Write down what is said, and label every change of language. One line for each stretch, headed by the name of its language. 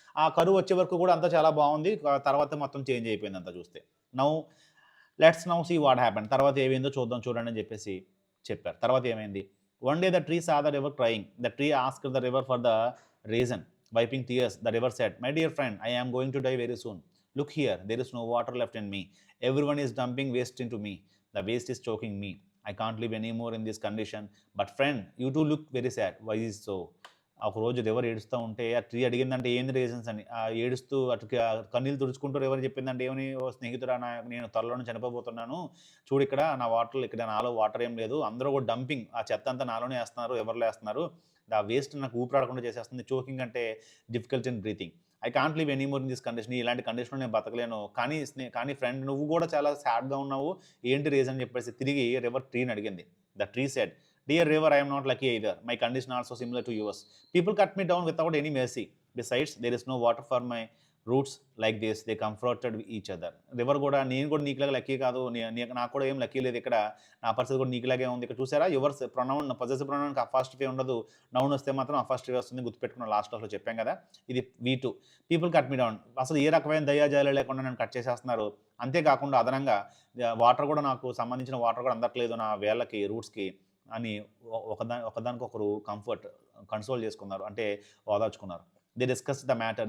Telugu: ఆ కరువు వచ్చే వరకు కూడా అంతా చాలా బాగుంది, తర్వాత మొత్తం చేంజ్ అయిపోయింది అంతా చూస్తే.
English: Let's now see what happen.
Telugu: తర్వాత ఏమైందో చూడండి అని చెప్పేసి చెప్పారు. తర్వాత ఏమైంది?
English: One day the tree saw the river crying. The tree asked the river for the reason. Wiping tears, the river said, my dear friend, I am going to die very soon. Look here, there is no water left in me. Everyone is dumping waste into me. The waste is choking me. I can't live anymore in this condition. But friend, you too look very sad. Why is it so?
Telugu: ఒక రోజు river ఏడుస్తూ ఉంటే ఆ tree అడిగిందంటే ఏంది reasons అని. ఏడుస్తూ అటు కన్నీళ్ళు తుడుచుకుంటూ రివర్ చెప్పిందంటే ఏమని, ఓ స్నేహితుడా, నేను త్వరలోనే చనిపోబోతున్నాను, చూడు ఇక్కడ నా వాటర్, ఇక్కడ నాలో వాటర్ ఏం లేదు, అందరూ కూడా డంపింగ్, ఆ చెత్త అంతా నాలోనే వేస్తున్నారు, ఎవరిలో వేస్తున్నారు, ఆ వేస్ట్ నాకు ఊపిరాడకుండా చేసేస్తుంది.
English: choking
Telugu: అంటే
English: Difficult in breathing. I can't live anymore in this condition.
Telugu: ఇలాంటి కండిషన్లో నేను బతకలేను. కానీ ఫ్రెండ్, నువ్వు కూడా చాలా సాడ్గా ఉన్నావు, ఏంటి రీజన్ అని చెప్పేసి తిరిగి రివర్ ట్రీని అడిగింది.
English: The tree said, dear river, I am not lucky either. My condition also similar to yours. People cut me down without any mercy. Besides, there is no water for my roots like this. They comforted each other.
Telugu: River కూడా, నేను కూడా నీకులాగా lucky కాదు, నాకు కూడా ఏం lucky లేదు, ఇక్కడ నా పరిస్థితి కూడా నీకులాగే ఉంది. ఇక్కడ చూసారా, యువర్స్ ప్రొనౌన్, పొజెసివ్ ప్రొనౌన్కి అఫాస్ట్ఫీ ఉండదు, నౌన్ వస్తే మాత్రం అఫాస్ట్ఫీ వస్తుంది. గుర్తుపెట్టుకున్న లాస్ట్ క్లాస్లో చెప్పాం కదా. ఇది V2.
English: People cut me down.
Telugu: అసలు ఏ రకమైన దయాజాలు లేకుండా నన్ను కట్ చేసేస్తున్నారు. అంతేకాకుండా అదనంగా వాటర్ కూడా, నాకు సంబంధించిన వాటర్ కూడా అందట్లేదు నా వేళ్ళకి, రూట్స్కి అని ఒకదానికొకరు కన్సోల్ చేసుకున్నారు, అంటే ఓదార్చుకున్నారు.
English: They discuss the matter.